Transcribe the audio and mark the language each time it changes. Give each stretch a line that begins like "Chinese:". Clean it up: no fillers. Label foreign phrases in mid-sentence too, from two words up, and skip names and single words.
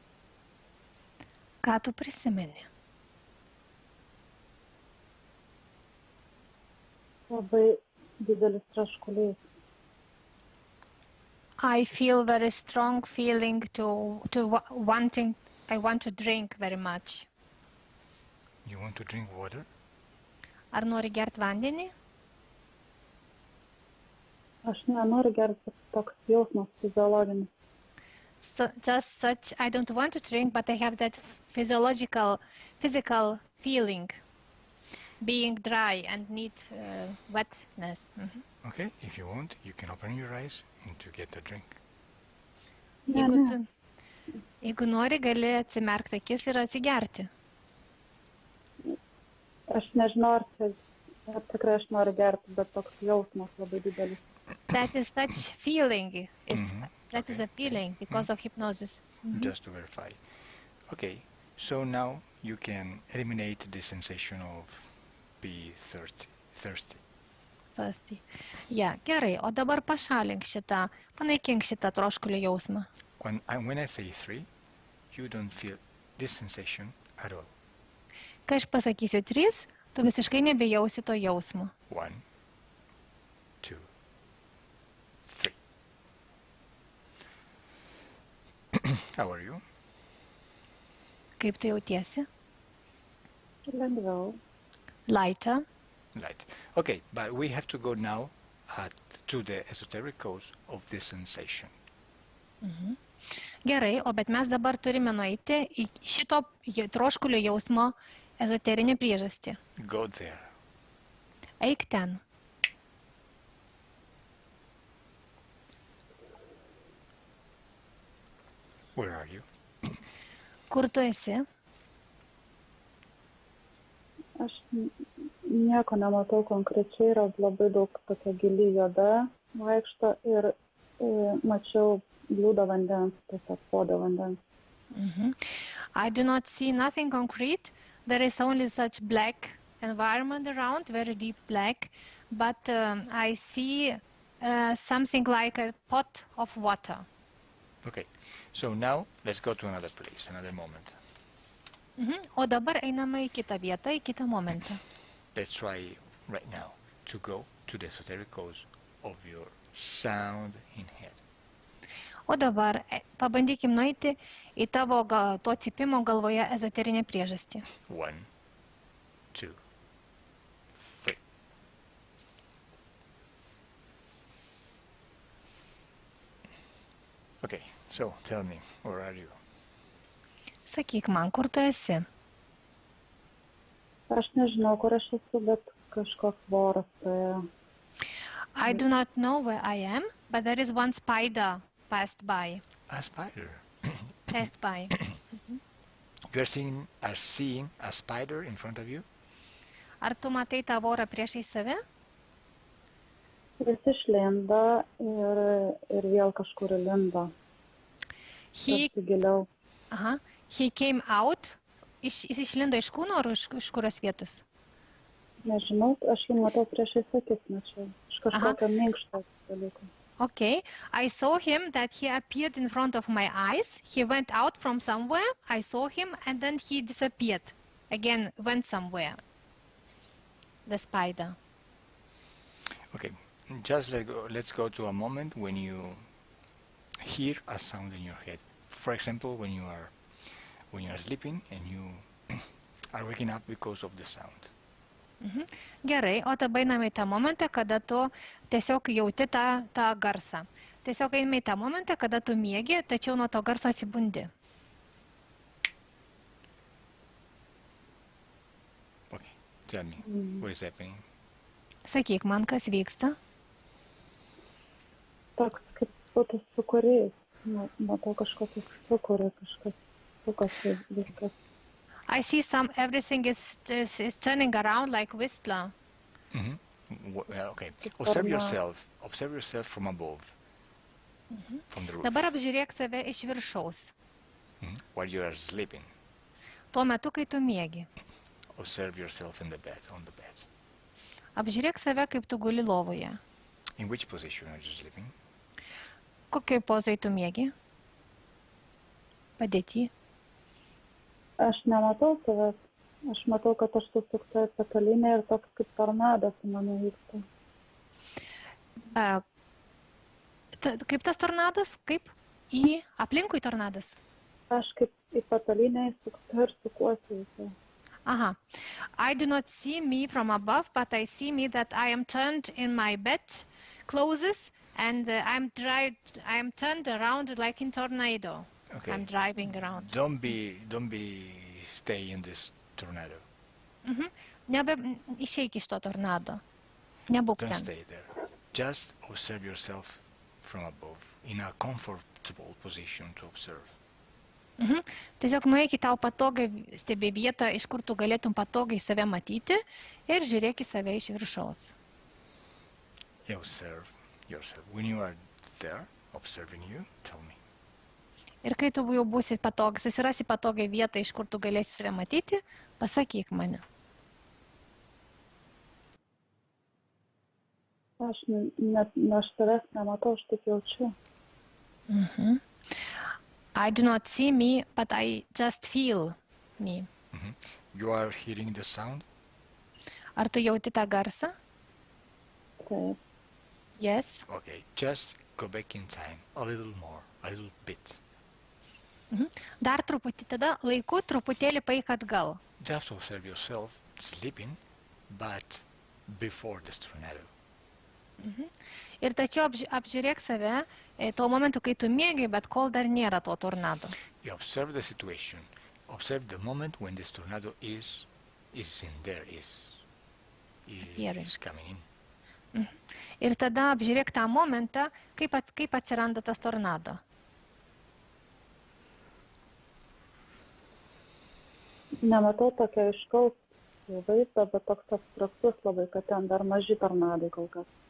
Lithuanian: Ką tu prisimeni? Labai didelis troškulys.
English: I feel very strong feeling wanting, I want to drink very much. You want to drink water?
Lithuanian: Ar nori gert vandenį? Aš nenoriu gerti, toks jausmas fiziologinis.
English: So, just such, I don't want to drink, but I have that physical feeling, being dry and need wetness. Okay, if you want, you can open your eyes and to get the drink.
Lithuanian: Jeigu nori, gali atsimerkti akis ir atsigerti. Aš nežinau, ar čia Tikrai aš noriu gerti, bet toks jausmas labai didelis.
English: That is such feeling. That is Okay, a feeling because of hypnosis. just to verify. Okay, so now you can eliminate the sensation of be thirsty. Thirsty. Yeah,
Lithuanian: gerai, o dabar pašalink šitą, panaikink šitą troškulio jausmą.
English: When I say 3, you don't feel this sensation at all.
Lithuanian: Kai aš pasakysiu 3, tu visiškai nebejausi to jausmo.
English: 1, 2, 3. How are you?
Lithuanian: Kaip tu jautiesi? Lengviau.
English: Lighter. Light. Okay, but we have to go now to the esoteric cause of this sensation.
Lithuanian: Gerai, o bet mes dabar turime nueiti į šito troškulio jausmo ezoterinę priežastį.
English: Go there.
Lithuanian: Eik ten.
English: Where are you?
Lithuanian: Kur tu esi? Aš nieko nematau konkrečiai, yra labai daug tokia gili juoda vaikšto ir mačiau bliūdą vandens, tiesiog puodą vandens.
English: I do not see nothing concrete. There is only such black environment around, very deep black, but I see something like a pot of water. Okay, so now let's go to another place, another moment.
Lithuanian: O dabar einame į kitą vietą, į kitą momentą.
English: Let's try right now to go to the esoteric cause of your sound in head.
Lithuanian: O dabar pabandykim nueiti į tavo to cypimo galvoje ezoterinę priežastį.
English: 1, 2, 3. Okay, so tell me, where are you?
Lithuanian: Sakyk man, kur tu esi? Aš nežinau, kur aš esu, bet kažkoks voras praėjo.
English: I do not know where I am, but there is one spider passed by. A spider. Passed by. You are seeing a spider in front of you?
Lithuanian: Ar tu matai tą vorą priešai save? Jis išlindo ir vėl kažkur įlindo. Giliau.
English: He came out.
Lithuanian: Jis išlindo iš kūno ar iš kurios vietos? Nežinau, aš jį matau priešais akis, mačiau. Iš kažkokio minkšto dalyko.
English: Okay, I saw him that he appeared in front of my eyes. He went out from somewhere. I saw him and then he disappeared. Again, went somewhere. The spider. Okay, just let's go to a moment when you hear a sound in your head. For example, when you are sleeping and you are waking up because of the sound.
Lithuanian: Gerai, o dabar einame į tą momentą, kada tu tiesiog jauti tą garsą. Tiesiog einame į tą momentą, kada tu miegi, tačiau nuo to garso atsibundi.
English: Okay, tell me, what is happening?
Lithuanian: Sakyk man, kas vyksta? Toks kaip būtų sūkurys. Matau kažkokį sūkurį, kažkas sukasi viskas.
English: I see everything is turning around like Whistler. Okay, observe yourself from above, from the roof.
Lithuanian: Dabar apžiūrėk save iš viršaus.
English: While you are sleeping.
Lithuanian: Tuo metu, kai tu miegi.
English: Observe yourself on the bed.
Lithuanian: Apžiūrėk save, kaip tu guli lovoje.
English: In which position are you sleeping?
Lithuanian: Kokioj pozoj tu miegi? Padėty. Aš nematau savęs. Aš matau, kad aš susukta į patalinę ir toks kaip tornadas su mane vyksta. Kaip tas tornadas? Kaip? Aplinkui tornadas? Aš kaip į patalinę įsukta ir sukuosi visą.
English: I do not see me from above, but I see me that I am turned in my bed clothes and I am turned around like in tornado. Okay. I'm driving around. Don't be stay in this tornado.
Lithuanian: Išeik iš to tornado. Nebūk
English: Don't
Lithuanian: ten.
English: stay there. Just observe yourself from above in a comfortable position to observe.
Lithuanian: Tiesiog nueik į tau patogią stebėvietą, iš kur tu galėtum patogiai save matyti ir žiūrėk į save iš viršaus.
English: Observe yourself. When you are there, observing you, tell me.
Lithuanian: Ir kai tu jau būsi patogiai, susirasi patogią vietą, iš kur tu galėsi save matyti, pasakyk mane. Aš savęs nematau, aš tik jaučiu.
English: I do not see me, but I just feel me. You are hearing the sound?
Lithuanian: Ar tu jauti tą garsą? Taip.
English: Yes. Okay, just go back in time a little more, a little bit.
Lithuanian: Dar truputį, tada laiku truputėlį paeik atgal.
English: Just observe yourself sleeping, but before the tornado.
Lithuanian: Ir tačiau apžiūrėk save tuo momentu, kai tu miegi, bet kol dar nėra to tornado.
English: You observe the situation. Observe the moment when this tornado is in there, is coming in.
Lithuanian: Ir tada apžiūrėk tą momentą, kaip atsiranda tas tornado. Nematau tokio aiškaus vaizdo, bet toks abstraktus labai, kad ten dar maži tornadai kol kas.